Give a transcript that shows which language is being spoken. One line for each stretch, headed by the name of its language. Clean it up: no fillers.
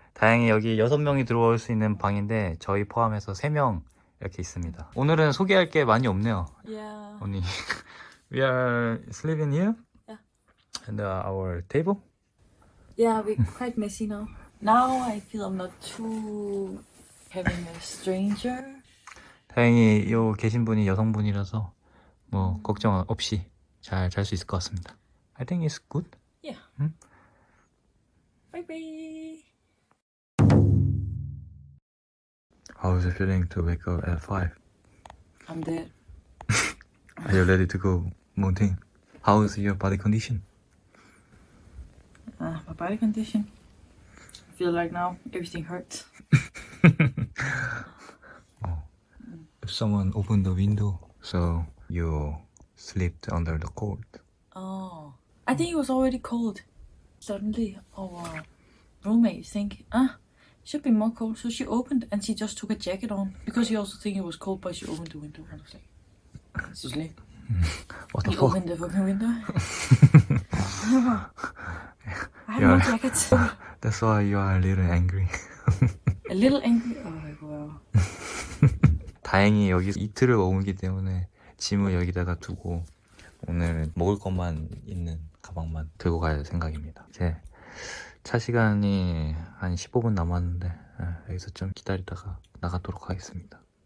Korean: 다행히 여기 6명이 들어올 수 있는 방인데 저희 포함해서 3명 이렇게 있습니다. 오늘은 소개할 게 많이 없네요.
English: Yeah. 언니, we are sleeping here? Yeah. And our table? Yeah, we're quite messy now. Now I feel I'm not too having a stranger.
Korean: 다행히 요 계신 분이 여성분이라서 뭐 걱정 없이 잘 잘 수 있을 것 같습니다.
English: I think it's good. Yeah. Bye bye. How is it feeling to wake up at 5? I'm dead. Are you ready to go mountain? How is your body condition? My body condition. I feel like now everything hurts. If someone opened the window, so you slept under the cold. Oh, I think it was already cold. Suddenly, our roommate think, should be more cold. So she opened and she just took a jacket on because she also think it was cold, but she opened the window and I was like, seriously? What the You fuck? opened the fucking window? I have no jackets. That's why you are a little angry. A little angry. Oh, wow.
Korean: 다행히 여기 이틀을 머물기 때문에 짐을 여기다가 두고 오늘 먹을 것만 있는 가방만 들고 갈 생각입니다. 이제 차 시간이 한 15분 남았는데 여기서 좀 기다리다가 나가도록 하겠습니다.